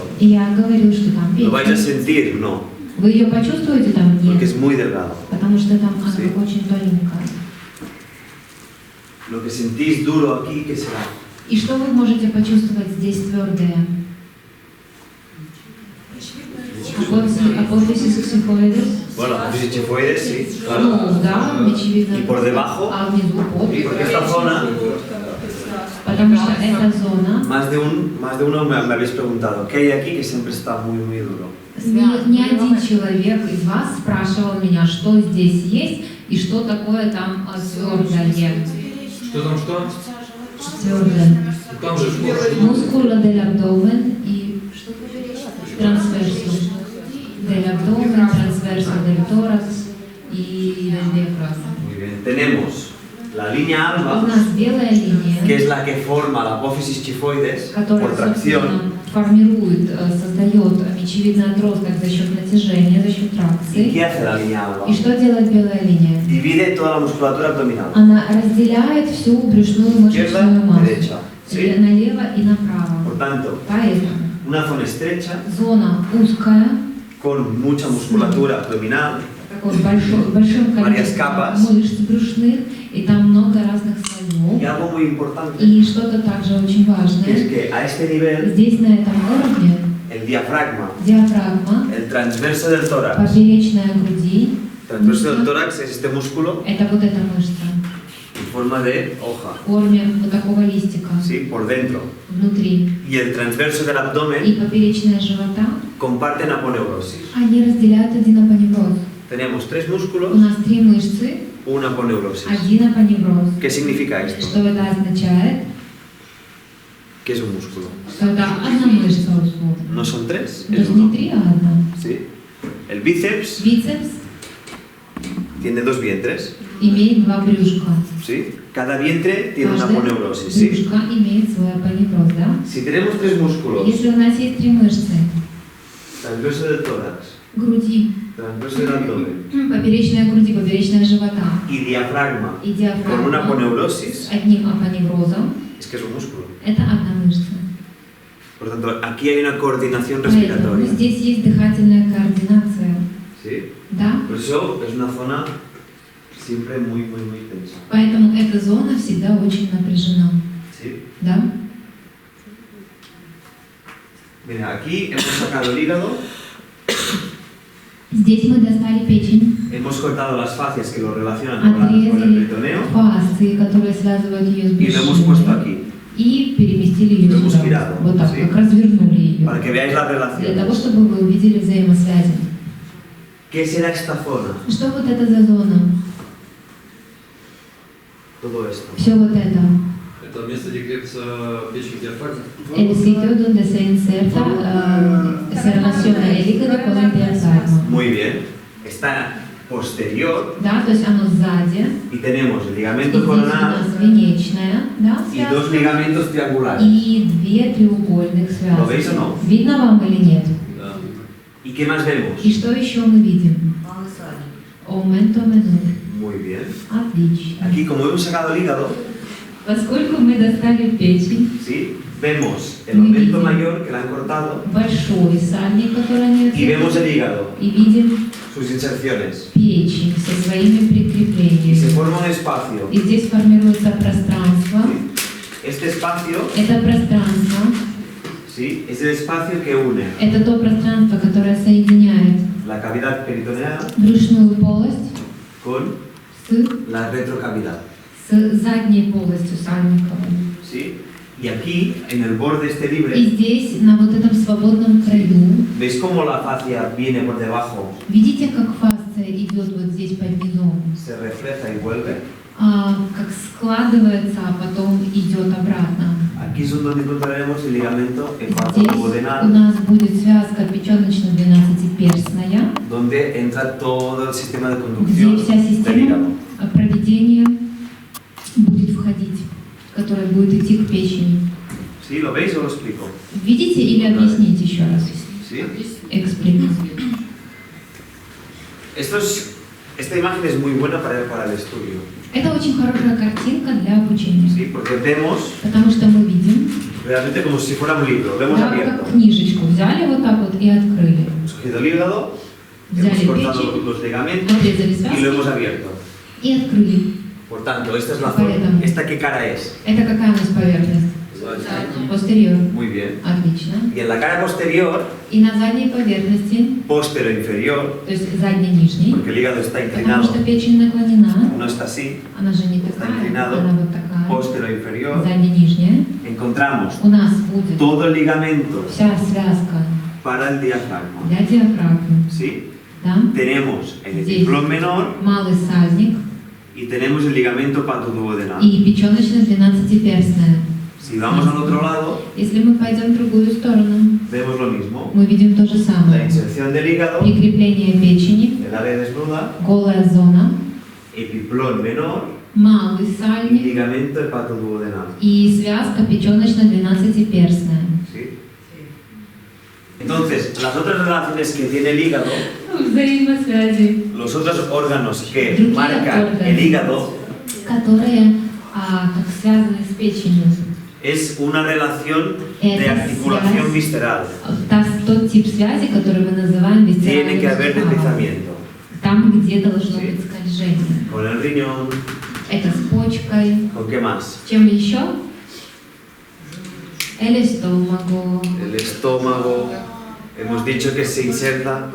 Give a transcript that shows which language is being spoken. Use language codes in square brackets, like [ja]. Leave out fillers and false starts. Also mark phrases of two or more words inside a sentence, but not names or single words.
[ru] И я говорю, что там [es] ¿Lo vais a [ru] печень. [es] sentir? No, [ru] Вы ее почувствуете там? [es] porque [ru] Нет. [es] es muy delgado. [ru] Потому что там она [es] Sí. [ru] как очень тоненькая. [es] Lo que sentís duro aquí, ¿qué será? [ru] И что вы можете почувствовать здесь твердое? [es] apófisis xifoides? Bueno, apófisis chifoides, sí, [ru] Ну, [es] claro. [ru] да, очевидно. [es] Y por debajo, [ru] А внизу под. [es] porque esta zona, [ru] Потому что эта зона, [es] más de uno me habéis preguntado, ¿qué hay aquí que siempre está muy, muy duro? [ru] ни один человек из вас спрашивал меня, что здесь есть и что такое там твердое. Что там что? Твердое. Там же кожа. Мускула [es] del abdomen [ru] и трансверсо. [es] Del abdomen, transverso del tórax y del diafragma. Muy bien, tenemos la línea [ru] У [es] alba, [ru] нас белая [es] que [ru] линия, [es] es la que forma la apófisis chifoides [ru] которая, [es] por tracción, [ru] собственно, формирует, создает мечевидный отросток за счет натяжения, за счет [es] ¿y [ru] тракции. [es] qué hace la línea alba? [ru] И что делает белая линия? [es] Divide toda la musculatura abdominal, [ru] Она разделяет всю брюшную [es] izquierda, [ru] мышечную массу. [es] derecha, ¿sí? [ru] Налево и направо. [es] Por tanto, [ru] Поэтому [es] una zona estrecha [ru] зона узкая, [es] con mucha musculatura abdominal, [ru] такой большим [es] Varias [ru] количеством [es] capas. [ru] мышц брюшных, и там много разных слоев. [es] y algo muy importante, [ru] И что-то также очень [es] que es [ru] важное. [es] que a este nivel, [ru] Здесь, на этом уровне, [es] el diafragma, [ru] диафрагма, [es] el transverso del tórax, [ru] поперечная груди, [es] transverso del tórax es este músculo [ru] это вот эта мышца [es] en forma de hoja, [ru] в форме вот такого листика [es] ¿sí? Por dentro. [ru] внутри. [es] Y el transverso del [ru] И [es] abdomen [ru] поперечная живота, [es] comparten aponeurosis. [ru] они разделяют один апоневроз. [es] Tenemos tres [ru] У [es] músculos, [ru] нас 3 мышцы, [es] una aponeurosis. [ru] один апоневроз. [es] ¿Qué significa esto? [ru] Что это означает? [es] Que es un músculo. [ru] Что это одна мышца условно. [es] No son tres, [ru] То [es] es [ru] есть не [es] uno. [ru] 3, а одна. [es] ¿Sí? El bíceps [ru] Бицепс [es] tiene dos vientres, [ru] имеет 2 брюшка. [es] ¿sí? Cada vientre tiene una [ru] Каждое [es] aponeurosis, ¿sí? [ru] брюшко имеет свой апоневроз, да? [es] Si tenemos tres músculos, [ru] Если у нас есть 3 мышцы, [es] transverso del tórax, [ru] груди, [es] transverso del abdomen [ru] поперечная груди, поперечная живота [es] y diafragma [ru] и [es] con una [ru] диафрагма [es] aponeurosis, [ru] с одним апоневрозом, [es] es que es un músculo. [ru] это одна мышца. [es] Por tanto, aquí hay una coordinación [ru] Поэтому [es] respiratoria, [ru] здесь есть дыхательная координация, [es] ¿sí? [ru] да? [es] Por eso es una zona siempre muy, muy, muy tensa, [ru] Поэтому эта зона всегда очень напряжена, [es] ¿sí? [ru] да? [es] Mira, aquí hemos sacado el hígado, [ru] Здесь мы достали печень, [es] hemos cortado las fascias que lo relacionan con el [ru] отрезали [es] peritoneo [ru] фасции, которые связывают ее с [es] y lo hemos puesto [ru] брюшиной, [es] aquí, [ru] и переместили ее [es] Lo hemos [ru] сюда, [es] girado, [ru] вот так, [es] sí. [ru] как развернули ее, [es] para que veáis la [ru] для того, [es] relación. [ru] чтобы вы увидели взаимосвязи. [es] ¿Qué será esta zona? [ru] Что вот это за зона? [es] Todo esto. [ru] Все вот это. Это Это место, где крепится печень диафрагмы. [es] El sitio donde se inserta, se relaciona el hígado con el diafragma. Muy bien. Está posterior [ru] Да, то есть оно сзади. [es] y tenemos el [ru] И [es] ligamento [ru] здесь у [es] coronal [ru] нас венечная, да, [es] y dos [ru] связка. [es] ligamentos triangulares. [ru] И две треугольных [es] Lo veis o [ru] связки. [es] no? [ru] Видно вам или нет? Да. [es] ¿Y qué más vemos? [ru] И что еще мы видим? Малый садик. [es] Aumento menor. Muy bien. [ru] Отлично. [es] Aquí, como hemos sacado el hígado, [ru] Поскольку мы достали печень, [es] ¿sí? Vemos el aumento mayor que la han cortado [ru] большой сальник, который они [es] y vemos [ru] отсекли, [es] el hígado, [ru] и видим [es] sus inserciones. [ru] печень со своими [es] Y se [ru] прикреплениями. [es] forma un espacio. [ru] И здесь формируется пространство. [es] Este espacio, [ru] Это пространство, [es] ¿sí? Es el espacio que une [ru] это то пространство, которое соединяет [es] la cavidad peritoneal [ru] брюшную полость [es] con [ru] с, [es] la retrocavidad. [ru] с задней полостью сальниковой. [es] ¿Sí? Y aquí, en el borde este [ru] И [es] libre, [ru] здесь, на вот этом свободном краю, [es] ¿veis cómo la fascia viene por debajo, [ru] видите, как фасция идет вот здесь под низом, [es] se refleja y vuelve? [ru] как складывается, а потом идет обратно. [es] Aquí es donde encontraremos el ligamento [ru] Здесь у [es] hepatoduodenal, [ru] нас будет связка печёночно-двенадцатиперстная, [es] donde entra todo el sistema de [ru] где [es] conducción [ru] вся [es] del [ru] система [es] hígado. [ru] проведения будет входить, которая будет идти к печени. [es] ¿Sí? ¿Lo veis o lo explico? [ru] Видите или объясните еще раз? [es] ¿Sí? [ru] Экспликат. [es] Esta imagen es muy buena para el estudio, [ru] Это очень хорошая картинка для обучения, [es] ¿sí? Porque vemos [ru] потому что мы видим, [es] realmente como si fuera un libro, lo hemos [ru] да, [es] abierto. [ru] как книжечку взяли вот так вот и открыли. [es] Hemos cogido el hígado, hemos [ru] Взяли [es] cortado [ru] печень, [es] los ligamentos [ru] отрезали [es] y lo hemos [ru] связки [es] abierto. [ru] и открыли. [es] Por tanto, esta es la forma. ¿Esta qué cara es? [ru] Это какая у нас поверхность? Задний. Постериор. [es] Muy bien. [ru] Отлично. [es] Y en la cara posterior, [ru] И на задней поверхности, [es] posterior-inferior, [ru] то есть задней-нижней, [es] porque el hígado está [ru] потому [es] inclinado, [ru] что печень наклонена, [es] no está así, [ru] она же не [es] está [ru] такая, [es] inclinado, [ru] она вот такая, [es] posterior-inferior, [ru] задней-нижняя. [es] encontramos [ru] У нас будет [es] todo el ligamento [ru] вся связка [es] para el diafragma. [ru] для диафрагмы, [es] ¿Sí? [ru] да? [es] Tenemos el [ru] Здесь [es] diplón menor [ru] малый сальник [es] y tenemos el ligamento patoduodenal. [ru] и печёночно-двенадцатиперстная. [es] Si vamos al otro lado, [ru] Если мы пойдем в другую сторону, [es] vemos lo mismo. [ru] мы видим то же [es] La [ru] самое. [es] inserción del hígado, [ru] Прикрепление печени, [es] el área desnuda, [ru] голая зона, [es] epiplón menor [ru] малый [es] y [ru] сальник [es] ligamento hepatoduodenal. [ru] и связка печёночно-двенадцатиперстная. [es] ¿Sí? Entonces, las otras relaciones que tiene el hígado, [ru] Взаимосвязи, [es] los otros órganos que [ru] Другие [es] marcan órganos. el hígado, [ru] которые как связаны с печенью. [es] es una relación de [ru] Это [es] articulación [ru] связь. [es] visceral. [ru] Тот тип связи, который мы называем [es] Tiene que haber [ru] висцеральным суставом. [es] deslizamiento [ru] Там, где должно [es] Sí. [ru] быть скольжение. [es] con el riñón, [ru] Это с почкой. [es] ¿con qué más? [ru] Чем еще? [es] El estómago. El estómago, hemos dicho que se inserta,